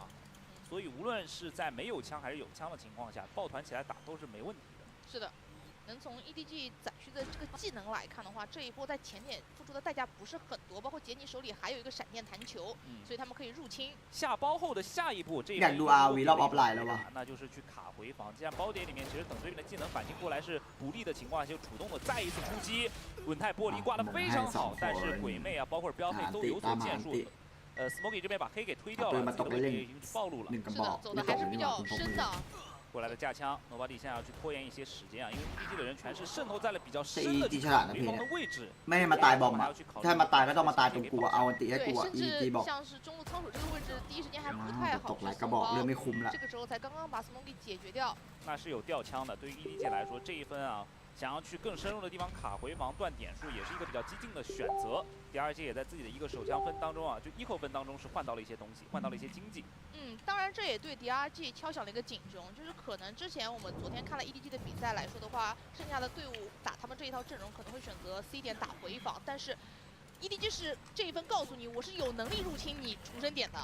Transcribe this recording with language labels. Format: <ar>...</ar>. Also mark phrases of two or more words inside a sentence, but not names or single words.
<zh>所以无论是在没有枪还是有枪的情况下，抱团起来打都是没问题的。是的。能从 EDG 载区的这个技能来看的话，这一波在前点付出的代价不是很多，包括杰尼手里还有一个闪电弹球，所以他们可以入侵。下包后的下一步，这一</zh> <th>อยากดู RV รอบออฟไลน์แล้ววะ</th> <zh>那就是去卡回防。既然包点里面其实等对面的技能反应过来是不利的情况下，就主动的再一次出击。稳态玻璃挂的非常好，但是鬼魅啊，包括标配都有所建树。Smoky 这边把黑给推掉了，这个位置已经暴露了。是的，走的还是比较深的。过来的架枪 ，Nobody 现在要去拖延一些时间啊，因为 EDG 的人全是渗透在了比较深的回防的位置。</zh> <th>ไม่ให้มาตายบอมอ่ะถ้ามาตายก็ต้องมาตายตรงกูเอาอันติให้กูอ่ะ EDG บอก</th> <zh>像是中路仓鼠这个位置，第一时间还不太好。</zh> <th>ตกหลายกระบอกเรื่องไม่คุ้มละ</th> <zh>这个时候才刚刚把 Smoky 解决掉。那是有吊枪的，对于 EDG 来说，这一分啊。想要去更深入的地方卡回防断点数，也是一个比较激进的选择。第二届也在自己的一个手枪分当中啊，就eco分当中是换到了一些东西，换到了一些经济。当然这也对 DRG 敲响了一个警钟，就是可能之前我们昨天看了 EDG 的比赛来说的话，剩下的队伍打他们这一套阵容可能会选择 C 点打回防，但是 EDG 是这一分告诉你，我是有能力入侵你出生点的，</zh>